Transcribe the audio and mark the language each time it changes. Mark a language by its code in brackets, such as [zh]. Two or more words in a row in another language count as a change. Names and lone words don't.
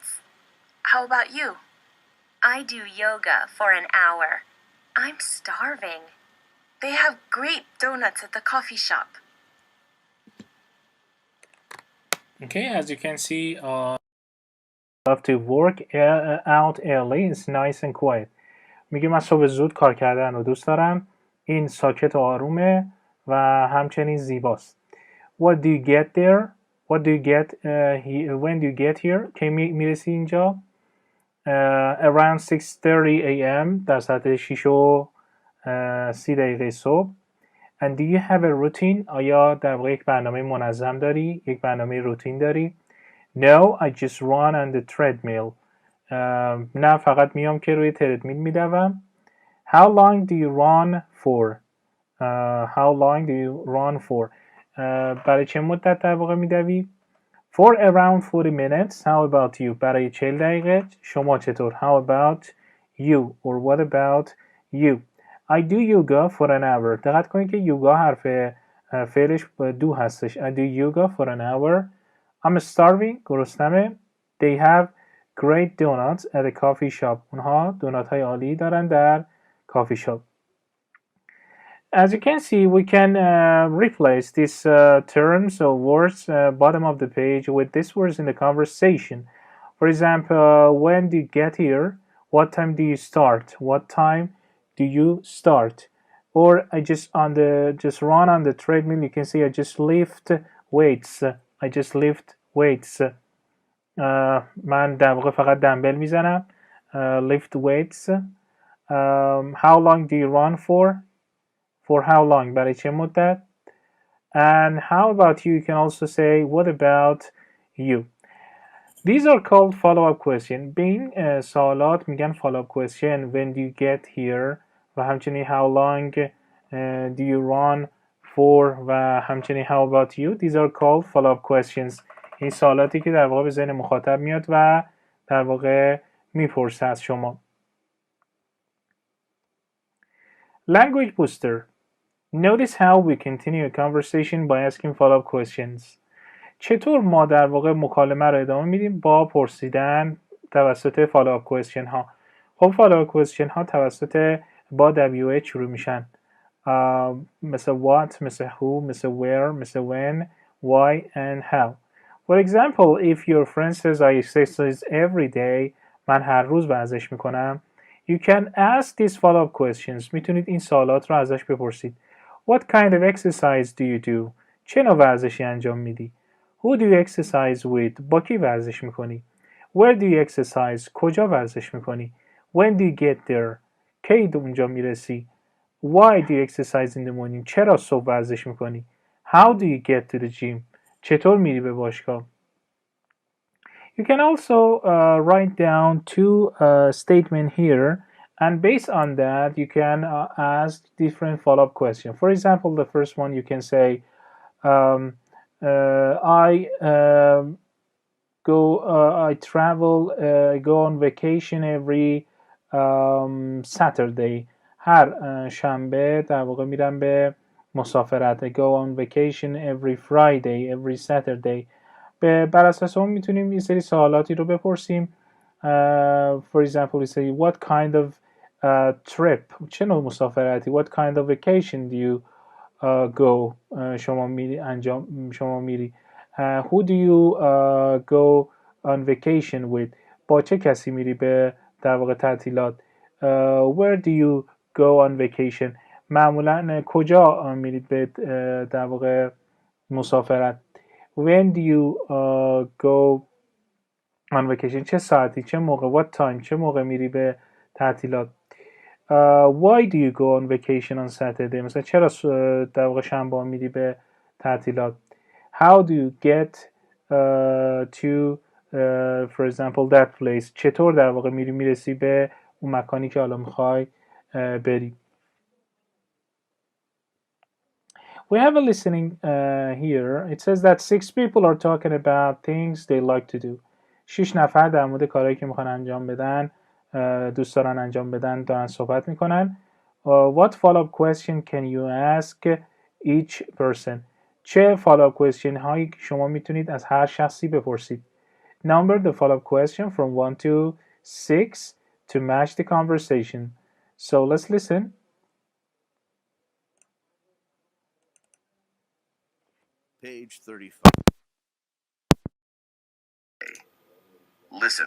[en] How about you? I do yoga for an hour. I'm starving. They have great donuts at the coffee shop. Okay, as you can see love to work out early. It's nice and quiet. [fa] میگه من صبح زود کار کردن رو دوست دارم. این ساکت و آرومه و همچنین زیباست. [en] What do you get there? What do you get when do you get here? [fa] که میرسی اینجا؟ [en] Around 6:30 a.m. [fa] در ساعت 6 و 30 دقیقه صبح. [en] And do you have a routine? [fa] آیا در واقع یک برنامه منظم داری؟ یک برنامه روتین داری؟ [en] No, I just run on the treadmill. [fa] نه فقط میام که روی تردمیل میدوم. [en] How long do you run for? How long do you run for? [fa] برای چه مدت در واقع میدوی؟ [en] For around 40 minutes. How about you? [fa] برای 40 دقیقه. شما چطور؟ [en] How about you? Or what about you? I do yoga for an hour. [fa] دقت کنید که یوگا حرف فعلش دو هستش. [en] I do yoga for an hour. I'm starving. گرسنمه. They have great donuts at a coffee shop. [fa] اونها دونات های عالی دارن در [en] coffee shop. As you can see, we can replace these terms or words bottom of the page with these words in the conversation. For example, when do you get here? What time do you start? What time do you start? Or I just run on the treadmill. You can see I just lift weights. I just lift weights. [fa] من در واقع فقط دمبل میزنم. [en] Lift weights. How long do you run for? For how long? [fa] برای چه مدت؟ [en] And how about you? You can also say what about you? These are called follow-up question. [fa] به این سوالات میگن [en] follow-up question. When do you get here? [fa] و همچنین [en] how long do you run for? [fa] و همچنین [en] how about you? These are called follow-up questions. [fa] این سوالاتی که در واقع به ذهن مخاطب میاد و در واقع میپرسه از شما. [en] Language booster. Notice how we continue a conversation by asking follow-up questions. [fa] چطور ما در واقع مکالمه رو ادامه میدیم با پرسیدن توسط [en] follow-up question [fa] ها. خب [en] follow-up question [fa] ها توسط با WH شروع میشن. مثل what, مثل who, مثل where, مثل when, why, and how. [en] For example, if your friend says I exercise every day, [fa] من هر روز ورزش میکنم. [en] You can ask these follow-up questions. [fa] میتونید این سوالات رو ازش بپرسید. [en] What kind of exercise do you do? [fa] چه نوع ورزشی انجام میدی؟ [en] Who do you exercise with? [fa] با کی ورزش میکنی؟ [en] Where do you exercise? [fa] کجا ورزش میکنی؟ [en] When do you get there? [fa] کی اونجا میرسی؟ [en] Why do you exercise in the morning? [fa] چرا صبح ورزش میکنی؟ [en] How do you get to the gym? [fa] چطور میری به باشگاه؟ [en] You can also write down two statements here, and based on that, you can ask different follow-up questions. For example, the first one you can say, I go on vacation every Saturday. [fa] هر شنبه در واقع میرم به مسافرت. [en] I go on vacation every Friday, every Saturday. [fa] بر اساس اون میتونیم یه سری سوالاتی رو بپرسیم. [en] For example, we say what kind of trip, [fa] چه نوع مسافرتی. [en] What kind of vacation do you go? [fa] شما میری. [en] Who do you go on vacation with? [fa] با چه کسی میری به در واقع تعطیلات. [en] Where do you go on vacation? [fa] معمولا کجا میرید به در واقع مسافرت. [en] When do you go on vacation? [fa] چه ساعتی؟ چه موقع؟ [en] What time? [fa] چه موقع میری به تعطیلات؟ [en] Why do you go on vacation on Saturday? [fa] مثلا چرا در واقع شنبه میری به تعطیلات؟ [en] How do you get to for example that place? [fa] چطور در واقع میرسی به اون مکانی که حالا میخوای بری؟ [en] We have a listening here. It says that 6 people are talking about things they like to do. [fa] 6 نفر در مورد کارهایی که میخوان انجام بدن، دوست دارن انجام بدن، دارن صحبت میکنن. [en] What follow-up question can you ask each person? [fa] چه [en] follow-up question [fa] هایی شما میتونید از هر شخصی بپرسید؟ [en] Number the follow-up question from 1 to 6 to match the conversation. So let's listen. Page 35. Listen.